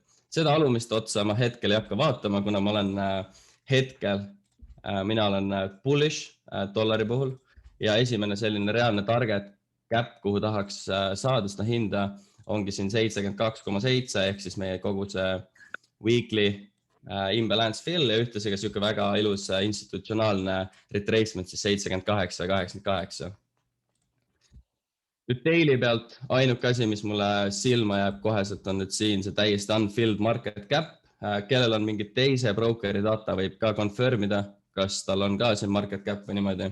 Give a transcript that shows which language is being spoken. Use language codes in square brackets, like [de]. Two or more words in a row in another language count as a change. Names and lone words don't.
[et] Seda alumist otsa ma hetkel ei hakka vaatama, kuna ma olen hetkel, mina olen bullish dollari puhul ja esimene selline reaalne [en] target cap, [et] kuhu tahaks saada seda hinda, ongi siin 72,7 ehk siis meie kogu see [en] weekly imbalance fill [et] ja ühtlasi ka siuke väga ilus institutsionaalne retracement siis 78,88. Nüüd daily pealt ainuke asi, mis mulle silma jääb koheselt, on nüüd siin see täiesti [en] unfilled market cap. [et] Kellel on mingi teise brokeri data, võib ka confirmida, kas tal on ka siin [en] market cap [et] või niimoodi.